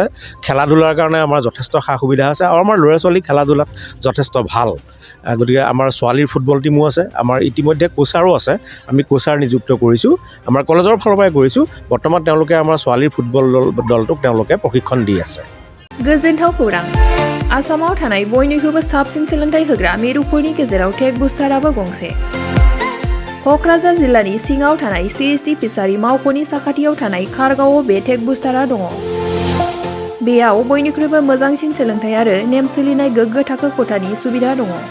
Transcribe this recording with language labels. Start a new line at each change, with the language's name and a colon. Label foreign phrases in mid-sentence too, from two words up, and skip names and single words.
Assamese: খেলা ধূলাৰ কাৰণে আমাৰ যথেষ্ট সা সুবিধা আছে আৰু আমাৰ ল'ৰা ছোৱালী খেলা ধূলাত যথেষ্ট ভাল। গতিকে আমাৰ ছোৱালীৰ ফুটবল টিমো আছে। আমাৰ ইতিমধ্যে কোচাৰো আছে। আমি কোচাৰ নিযুক্ত কৰিছোঁ, আমাৰ কলেজৰ ফালৰ পৰাই কৰিছোঁ। বৰ্তমান তেওঁলোকে আমাৰ ছোৱালীৰ ফুটবল দলটোক তেওঁলোকে প্ৰশিক্ষণ দি আছে।
Bodo: गोजोनथाव खौरां। आसामाव थानाय बयनिख्रुइबो साबसिन सोलोंथाइ होग्रा मिरुफोरनि गेजेराव टेक बुस्टाराबो गंसे। क'क्राझार जिल्लानि सिङाव थानाय CST फिसारि मावख'नि साखाथियाव थानाय खारगावआव बे टेक बुस्टारा दङ। बेयाव बयनिख्रुइबो मोजांसिन सोलोंथाइ आरो नेम सोलिनाय गोग्गो थाखो खथानि सुबिदा दङ।